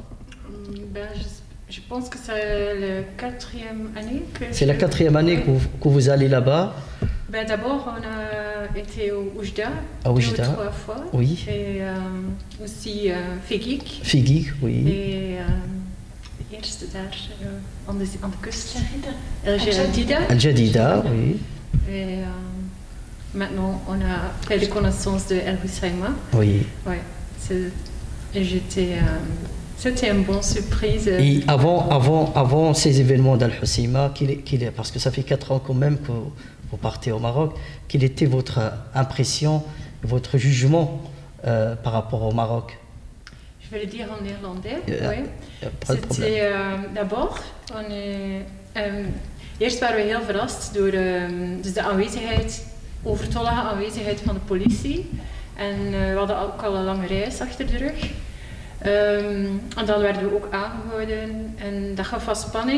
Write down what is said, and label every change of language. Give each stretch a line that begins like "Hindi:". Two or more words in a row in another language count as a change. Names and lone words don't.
French: Je pense que c'est la 4e année que... C'est la 4e année que vous allez là-bas? D'abord, on a été au Oujda, à Oujda, 2 ou 3 fois. Oui. Et aussi Figik. Figik, oui.
Dutch: Et eerst daar aan de kust.
French: El Jadida. El Jadida, oui. Et maintenant, on a fait la connaissance de El Houssaima. Oui. Ouais. C'était une bonne surprise. Et avant ces événements d'Al Houssaima, parce que ça fait 4 ans quand même que vous partez au Maroc, quelle était votre impression, votre jugement par rapport au Maroc? Je vais le dire en néerlandais. Oui. C'était d'abord,
Dutch: eerst waren we heel verrast door dus de aanwezigheid, overtollige aanwezigheid van de politie. En we hadden ook al een lange reis achter de rug. En dan werden we ook aangehouden en dat gaf wat spanning.